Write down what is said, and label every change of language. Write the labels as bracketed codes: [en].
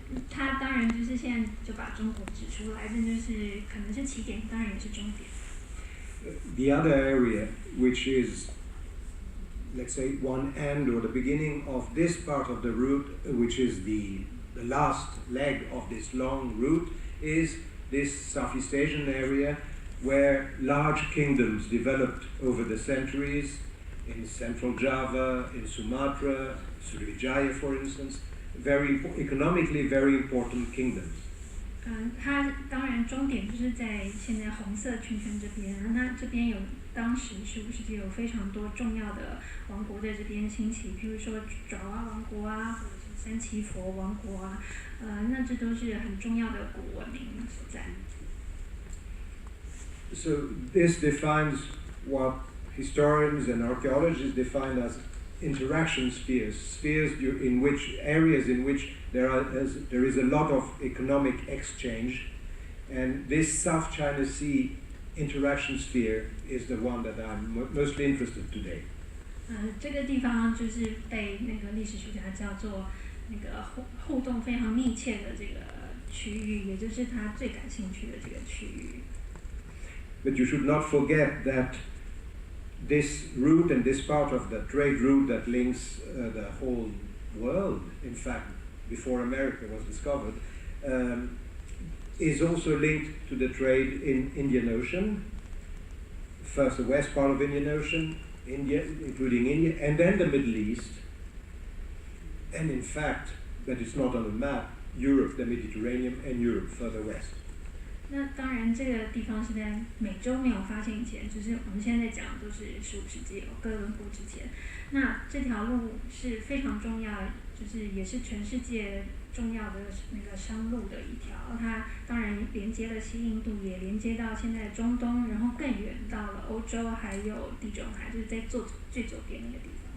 [zh] 他当然就是现在就把中国指出来，这就是可能是起点，当然也是终点。 [en] The other area, which is, let's say, one end or the beginning of this part of the route, which is the last leg of this long route, is this Southeast Asian area where large kingdoms developed over the centuries in Central Java, in Sumatra, Sriwijaya, for instance, economically very important kingdoms. [zh] 它当然终点就是在现在红色圈圈这边，那这边有当时15世纪有非常多重要的王国在这边兴起，譬如说爪哇王国啊，或者是三祈佛王国啊，那这都是很重要的古文明所在。 [en] So this defines what historians and archaeologists define as interaction spheres, areas in which there is a lot of economic exchange, and this South China Sea interaction sphere is the one that I'm mostly interested today. [zh] 这个地方就是被那个历史学家叫做那个互动非常密切的这个区域，也就是他最感兴趣的这个区域。 [en] But you should not forget that this route and this part of the trade route that links the whole world, in fact, before America was discovered, is also linked to the trade in Indian Ocean. First the west part of Indian Ocean, India, including India, and then the Middle East. And in fact, but it's not on the map, Europe, the Mediterranean, and Europe further west. [zh] 那当然，这个地方是在美洲没有发现以前，就是我们现在讲都是15世纪哥伦布之前。那这条路是非常重要，就是也是全世界重要的那个商路的一条。它当然连接了西印度，也连接到现在中东，然后更远到了欧洲，还有地中海，就是在最左边那个地方。